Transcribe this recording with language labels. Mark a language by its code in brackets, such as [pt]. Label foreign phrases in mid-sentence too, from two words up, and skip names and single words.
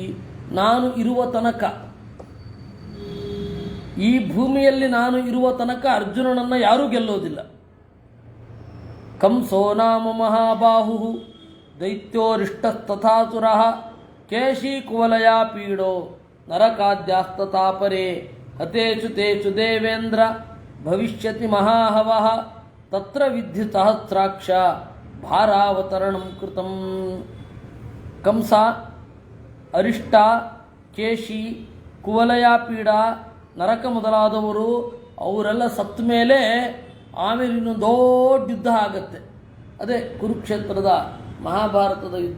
[kn] ನಾನು ಇರುವ ತನಕ, ಈ ಭೂಮಿಯಲ್ಲಿ ನಾನು ಇರುವ ತನಕ ಅರ್ಜುನನನ್ನು ಯಾರೂ ಗೆಲ್ಲೋದಿಲ್ಲ. [sa] ಕಂಸೋ ನಾಮ ಮಹಾಬಾಹು ದೈತ್ಯೋರಿಷ್ಟಸ್ತಥಾಸುರಃ ಕೇಶೀಕುವಲಯಾ ಪೀಡೋ ನರಕಾದ್ಯಾಸ್ತತಾಪರೇ ಹತೇಷು ತೇಷು ದೇವೇಂದ್ರ ಭವಿಷ್ಯತಿ ಮಹಾಹವಃ ತತ್ರ ವಿಧಿ ಸಹಸ್ರಾಕ್ಷ ಭಾರಾವತರಣಂ ಕೃತಂ. [kn] ಕಂಸ, ಅರಿಷ್ಟ, ಕೇಶಿ, ಕುವಲಯ ಪೀಡ, ನರಕ ಮೊದಲಾದವರು ಅವರೆಲ್ಲ ಸತ್ತ ಮೇಲೆ ಆಮೇಲೆ ಇನ್ನೊಂದು ದೊಡ್ಡ ಯುದ್ಧ ಆಗತ್ತೆ. ಅದೇ ಕುರುಕ್ಷೇತ್ರದ ಮಹಾಭಾರತದ ಯುದ್ಧ.